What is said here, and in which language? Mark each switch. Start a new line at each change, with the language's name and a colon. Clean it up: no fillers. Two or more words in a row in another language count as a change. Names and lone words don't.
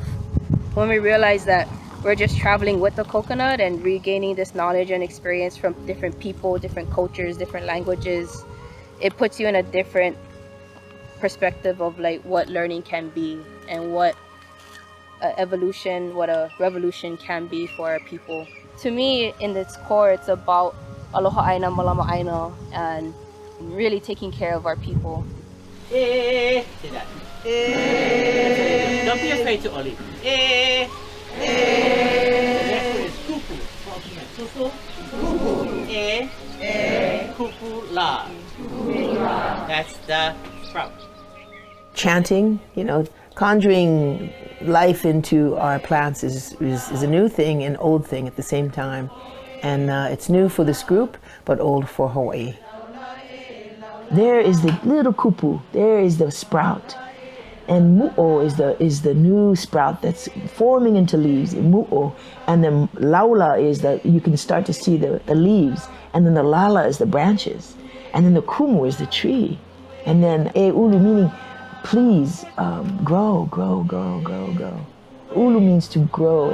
English: When we realize that we're just traveling with the coconut and regaining this knowledge and experience from different people, different cultures, different languages, it puts you in a different perspective of like what learning can be and what evolution, what a revolution can be for our people. To me, in its core, it's about
Hawaiian: aloha aina, malama aina,
English: and really taking care of our people. Don't be afraid to Oli. The next one is kupu.
Hawaiian: Kupu la.
English: That's the sprout. Chanting, conjuring life into our plants is a new thing and old thing at the same time. And it's new for this group, but old for Hawaii. There is the little kupu, there is the sprout. And mu'o is the new sprout that's forming into leaves, mu'o. And then lālā is you can start to see the leaves. And then the lālā is the branches. And then the kumu is the tree. And then
Hawaiian: e ulu
English: meaning, please grow, grow, grow, grow, grow. Ulu means to grow.